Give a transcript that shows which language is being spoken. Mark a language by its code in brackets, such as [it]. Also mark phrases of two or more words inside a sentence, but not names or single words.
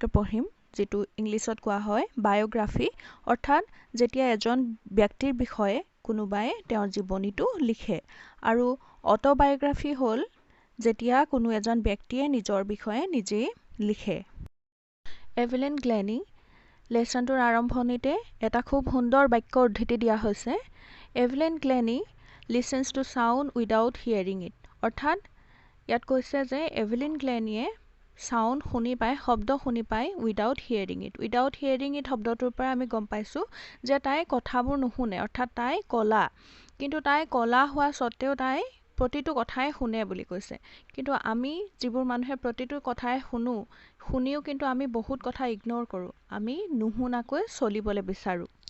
[as] পঢ়িম যেটো ইংলিছত কোৱা হয় বায়োগ্ৰাফি অৰ্থাৎ যেতিয়া এজন ব্যক্তিৰ বিষয়ে কোনোবাই তেওঁৰ জীৱনীটো লিখে আৰু অটোবায়োগ্ৰাফি হ'ল যেতিয়া কোনো এজন ব্যক্তিয়ে নিজৰ বিষয়ে নিজে লিখে এভেলিন গ্লেনি লেসনটোৰ আৰম্ভণিতে এটা খুব সুন্দৰ বাক্য উদ্ধৃতি দিয়া হৈছে এভেলিন গ্লেনি [en] listens to sound without hearing it [as] অৰ্থাৎ ইয়াত কৈছে যে এভেলিন গ্লেনিয়ে সাউন্ড শুনি পায় শব্দ শুনি পায় [en] without hearing it [as] শব্দটোৰ পৰা আমি গম পাইছো যে তাই কথাবোৰ নুশুনে অৰ্থাৎ তাই কলা কিন্তু তাই কলা হোৱা সত্ত্বেও তাই প্ৰতিটো কথাই শুনে বুলি কৈছে কিন্তু আমি যিবোৰ মানুহে প্ৰতিটো কথাই শুনিও কিন্তু আমি বহুত কথা ইগনোৰ কৰো আমি নুশুনাকৈ চলিবলৈ বিচাৰো